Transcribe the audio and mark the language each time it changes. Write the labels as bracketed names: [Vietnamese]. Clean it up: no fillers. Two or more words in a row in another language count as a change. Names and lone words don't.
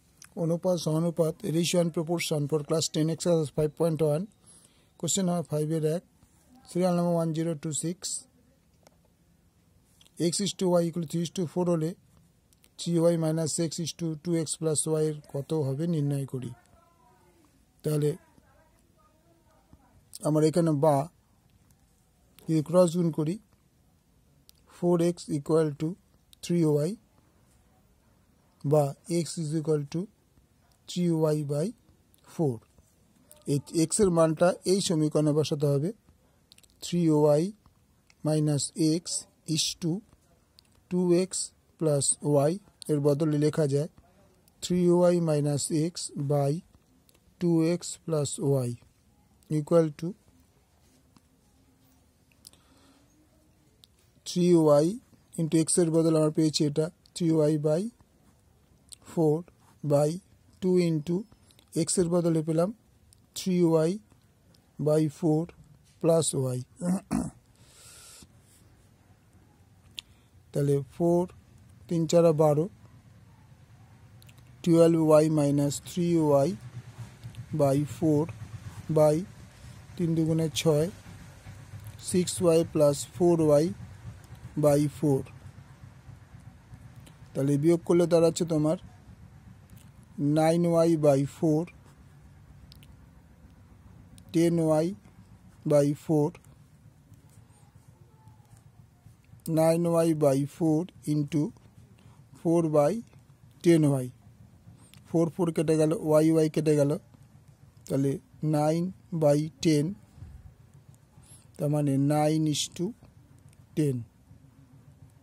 [Bangla] অনুপাত সমানুপাত [English] ratio and proportion for class 10 exercise 5.1 question number 5 [Bangla] এর 1 [English] serial number [Bangla] 1026 x/y = 3:4 হলে 3y - x/2x + y এর কত হবে নির্ণয় করি। তাহলে আমরা এখানে বা যদি ক্রস গুণ করি 4x = 3y বা x = 3y/4। এই x এর মানটা এই সমীকরণে বসাতে হবে। 3y - x = 2x + y এর বদলে লেখা যায় 3y - x / 2x + y = 3y * x এর বদলে আমরা পেয়েছি এটা 3y/4 / 2 * x এর বদলে পেলাম 3y/4 + y। তাহলে 4 3 4 12 12y - 3y/4 3 2 6 6y + 4y/4। তাহলে বিয়োগ করলে দাঁড়াচ্ছে তোমার 9y/4 10y/4 9y/4 * 4/10y 4 4 কেটে গেল y কেটে গেল তাহলে 9/10 তার মানে 9:10 অ্যান্সার।